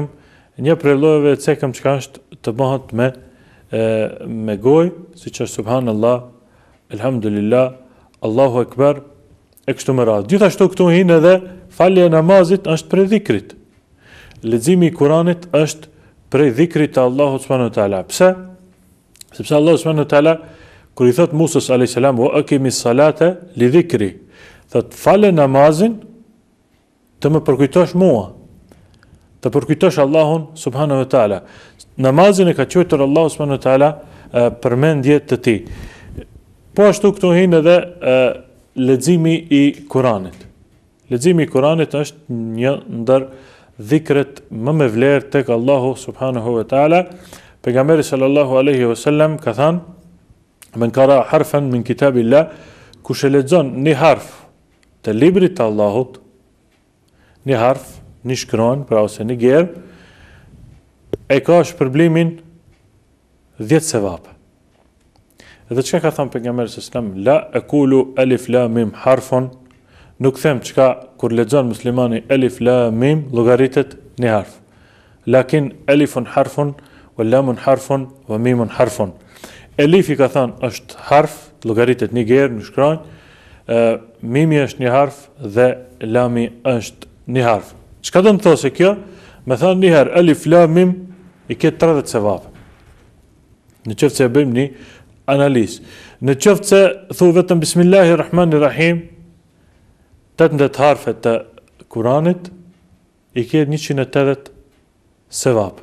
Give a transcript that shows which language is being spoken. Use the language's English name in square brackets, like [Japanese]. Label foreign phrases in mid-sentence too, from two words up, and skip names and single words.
[Albanian] Një prej llojeve e cekëm që është të bëhet me gojë, siç është subhanallah, elhamdulillah, [Arabic] الله أكبر, [Albanian] e kështu me radhë. Gjithashtu këtu hin edhe falja e namazit është prej dhikrit. Leximi i Kuranit është prej dhikrit të Allahut [Arabic] سبحانه وتعالى. [Albanian] Pse? Sepse Allahu [Arabic] سبحانه وتعالى [Albanian] kur i thot Musës [Arabic] عليه السلام وأقم الصلاة لذكري, [Albanian] thot falë namazin të më përkujtosh mua, të përkujtosh Allahun [Arabic] سبحانه وتعالى. [Albanian] Namazin e ka quajtur Allahu [Arabic] سبحانه وتعالى [Albanian] përmendje të tij. Po ashtu këtu hin edhe leximi i Kuranit. Leximi i Kuranit është një ndër dhikret më me vlerë tek Allahu [Arabic] سبحانه وتعالى. [Albanian] Pejgamberi [Arabic] صلى الله عليه وسلم [Albanian] ka thënë: [Arabic] "من قرأ حرفا من كتاب الله", [Albanian] kush e lexon një harf të librit të Allahut, një harf, një shkronjë, pra ose një gjerë, e ka shpërblimin 10 sevap. Edhe çka ka thënë pejgamberi [Arabic] صلى الله عليه وسلم: "لا أقول ألف لام ميم حرف", [Albanian] nuk them çka kur lexon muslimani [Arabic] ألف لام ميم [Albanian] llogaritet një harf. [Arabic] لكن ألف حرف ولام حرف وميم حرف. [Albanian] Elifi ka thënë është harf, llogaritet një gjerë në shkronjë, mimi është një harf dhe lami është një harf. Çka do të thosë kjo? Me thënë një herë [Arabic] ألف لام ميم [Albanian] i ke 30 sevap. Në qoftë se bëjmë një analizë. Në qoftë se thu vetëm bismillahirrahmanirrahim, 18 harfe të Kuranit, i ke 180 sevap.